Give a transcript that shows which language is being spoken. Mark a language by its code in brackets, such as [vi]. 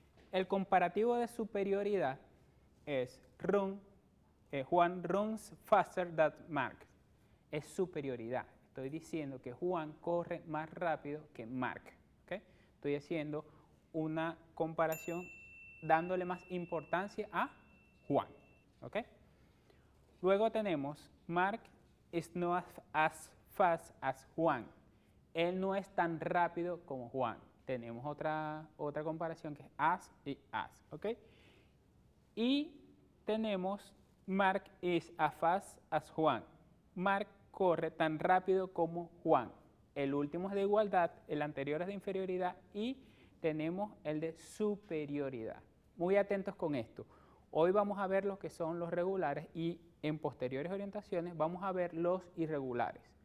[es] El comparativo de superioridad es Juan runs faster than Mark. Es superioridad. Estoy diciendo que Juan corre más rápido que Mark. ¿Okay? Estoy haciendo una comparación dándole más importancia a Juan. ¿Okay? [en] Luego tenemos Mark is not as fast as Juan. [es] Él no es tan rápido como Juan. Tenemos otra comparación que es as y as. ¿Okay? [en] Y tenemos Mark is as fast as Juan. [es] Mark corre tan rápido como Juan. El último es de igualdad, el anterior es de inferioridad y tenemos el de superioridad. Muy atentos con esto. Hoy vamos a ver lo que son los regulares y en posteriores orientaciones vamos a ver los irregulares.